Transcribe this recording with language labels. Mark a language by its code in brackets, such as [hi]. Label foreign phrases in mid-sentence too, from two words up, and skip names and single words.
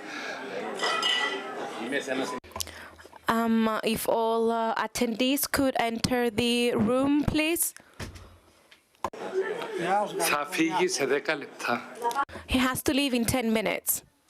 [en] If all attendees could enter the room, please. [el] Θα φύγει σε 10 λεπτά. [en] He has to leave in 10 minutes.